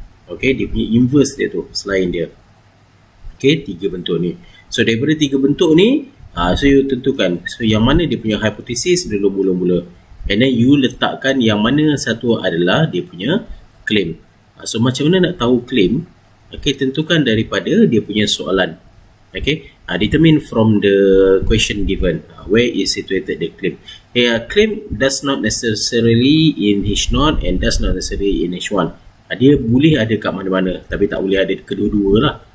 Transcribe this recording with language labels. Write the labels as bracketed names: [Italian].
[Malay] Okay, dia punya inverse dia tu selain dia. Okay, 3 bentuk ni. So daripada 3 bentuk ni, so you tentukan, so yang mana dia punya hypothesis dulu mula-mula, [English] and then you [Malay] letakkan yang mana satu adalah dia punya claim. So macam mana nak tahu claim? Okay, tentukan daripada dia punya soalan. [English] Okay, determine from the question given where is situated the claim. Claim does not necessarily in H0 and does not necessarily in H1. [Malay] Dia boleh ada kat mana-mana, tapi tak boleh ada kedua-dua lah.